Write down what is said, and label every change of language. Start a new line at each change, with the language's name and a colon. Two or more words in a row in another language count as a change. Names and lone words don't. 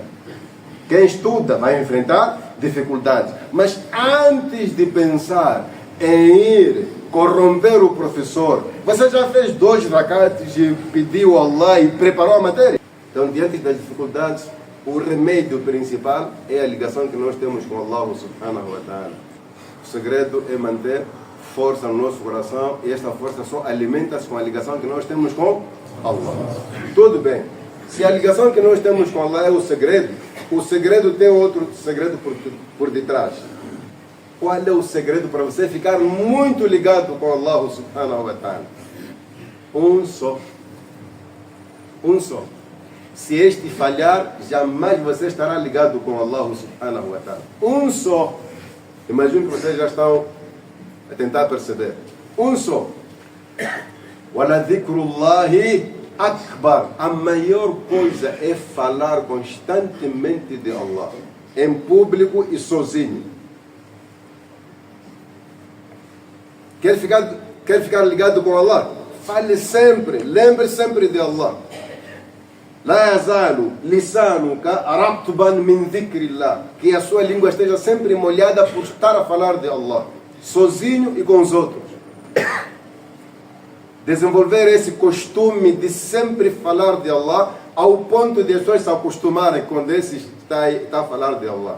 Portuguese: Quem estuda vai enfrentar dificuldades. Mas antes de pensar em ir corromper o professor, você já fez 2 rakats e pediu a Allah e preparou a matéria? Então, diante das dificuldades, o remédio principal é a ligação que nós temos com Allah
Arabic: سبحانه وتعالى.
Portuguese: O segredo é manter força no nosso coração e esta força só alimenta-se com a ligação que nós temos com Allah. Tudo bem. Se a ligação que nós temos com Allah é o segredo tem outro segredo por detrás. Qual é o segredo para você ficar muito ligado com Allah
Arabic: سبحانه وتعالى?
Portuguese: Um só. Se este falhar, jamais você estará ligado com Allah
Arabic: سبحانه وتعالى.
Portuguese: Um só. Imagino que vocês já estão a tentar perceber. Um só.
Arabic: وَلَذِكْرُ أكبر.
Portuguese: A maior coisa é falar constantemente de Allah. Em público e sozinho. Quer ficar ligado com Allah? Fale sempre, lembre sempre de Allah.
Arabic: لا يزال لسانك رطبا من ذكر الله.
Portuguese: Que a sua língua esteja sempre molhada por estar a falar de Allah, sozinho e com os outros. Desenvolver esse costume de sempre falar de Allah, ao ponto de as pessoas se acostumarem quando esse está a falar de Allah.